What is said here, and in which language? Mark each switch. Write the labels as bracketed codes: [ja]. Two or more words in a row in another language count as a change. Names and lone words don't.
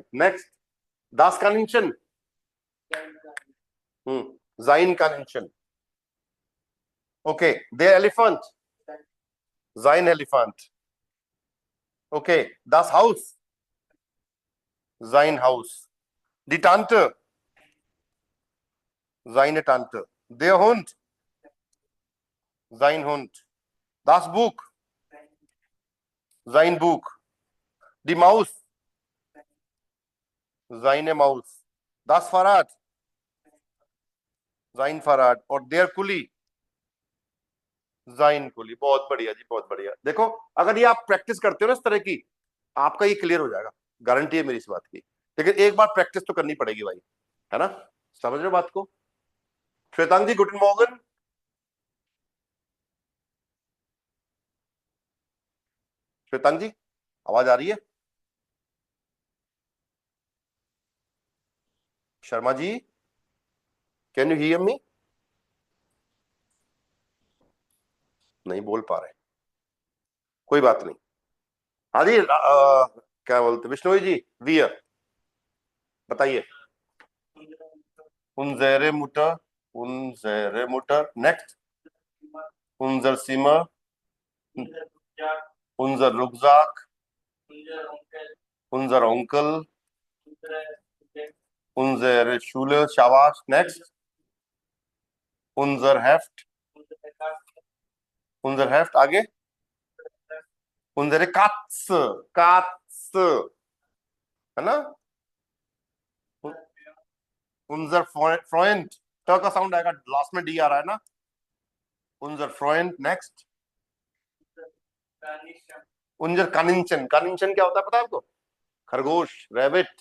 [de] नेक्स्ट, das Kaninchen, sein Kaninchen. ओके, der Elefant, sein Elefant. ओके, das Haus, sein Haus. die Tante, seine Tante. Der Hund, sein Hund. Das Buch, sein Buch. Die Maus, seine Maus. Das Fahrrad, sein Fahrrad. और der Kuli, sein Kuli। [hi] बहुत बढ़िया जी, बहुत बढ़िया। देखो, अगर ये आप प्रैक्टिस करते हो ना इस तरह की, आपका ये क्लियर हो जाएगा, गारंटी है मेरी इस बात की। लेकिन एक बार प्रैक्टिस तो करनी पड़ेगी भाई, है ना। समझ रहे हो बात को। श्वेतांग जी, [en] good morning. [hi] श्वेतांग जी, आवाज आ रही है। [en] शर्मा जी, can you hear me. [hi] नहीं बोल पा रहे, कोई बात नहीं। हाँ जी, क्या बोलते विष्णु जी, वी बताइए। [de] unsere Mutter, unsere Mutter. नेक्स्ट, unser Seema, unser Rucksack, unser Onkel, unsere Schule, शाबाश। नेक्स्ट, unser Heft, unser Heft. आगे, unsere Katze, Katze, [hi] है ना। [de] unser Freund, [hi] ट का साउंड आएगा, लास्ट में डी आ रहा है ना। [de] unser Freund. नेक्स्ट, unser Kaninchen. [hi] कानिंचन क्या होता है पता है आपको, खरगोश, रैबिट।